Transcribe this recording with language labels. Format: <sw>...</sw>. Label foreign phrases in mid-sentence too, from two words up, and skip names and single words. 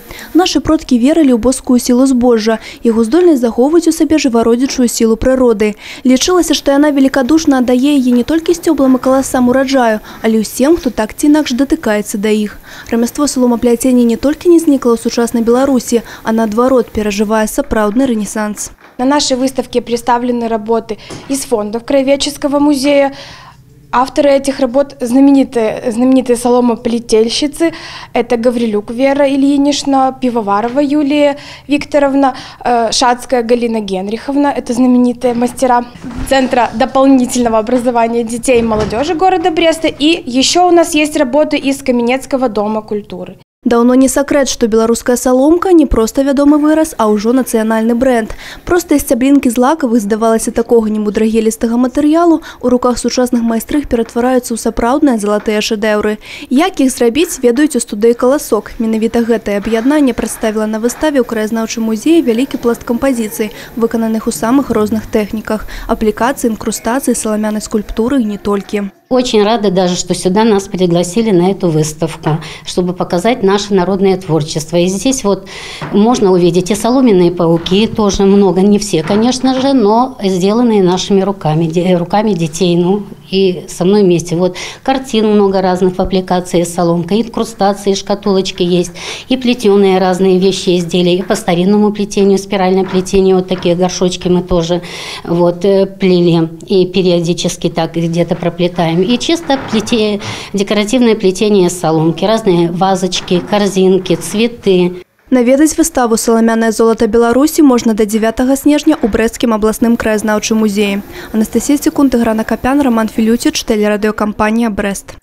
<be>Нашы продкі верылі ў боскую сілу збожжа, яго здольнасць захоўваць у сабе жывародзячую сілу прыроды. Лічылася, што яна велікадушна аддае яе не толькі сцёблам і каласам ураджаю, але ўсім, хто так ці інакш датыкаецца да іх. Рамяство саломапляцення не толькі не знікла ў сучаснай Беларусі, а наадварот перажывае сапраўдны рэнесанс.</be> <ru>На нашей выставке представлены работы из фондов Краеведческого музея. Авторы этих работ знаменитые соломоплетельщицы. Это Гаврилюк Вера Ильинична, Пивоварова Юлия Викторовна, Шацкая Галина Генриховна. Это знаменитые мастера Центра дополнительного образования детей и молодежи города Бреста. И еще у нас есть работы из Каменецкого дома культуры.</ru> <be>Даўно не сакрэт, што беларуская саломка не проста вядомы выраз, а ўжо нацыянальны брэнд. Простыя сцяблінкі з лакавых, здавалася, такога немудрагелістага матэрыялу у руках сучасных майстрых ператвараюцца ў сапраўдныя залатыя шэдэўры. Як іх зрабіць, ведаюць у студыі «Каласок». Менавіта гэтае аб'яднанне прадставіла на выставе ў краязнаўчым музеі вялікі пласт кампазіцый, выкананых у самых розных тэхніках – аплікацыі, інкрустацыі, саламянай скульптуры і не толькі.</be> <ru>Очень рада даже, что сюда нас пригласили на эту выставку, чтобы показать наше народное творчество. И здесь вот можно увидеть и соломенные пауки, тоже много, не все, конечно же, но сделанные нашими руками детей, ну и со мной вместе. Вот картин много разных в аппликации с соломкой, инкрустации, шкатулочки есть, и плетеные разные вещи, изделия, и по старинному плетению, спиральное плетение, вот такие горшочки мы тоже вот плели, и периодически так где-то проплетаем. И чисто декоративное плетение соломки, разные вазочки, корзинки, цветы.</ru> <be>Наведаць выставу «Саламянае золата Беларусі» можна до 9 снежня ў Брэсцкім абласным краязнаўчым музеі. Анастасія Секунд, Іграна Капян, Роман Філюціч, тэлерадыёкампанія «Брэст».</be>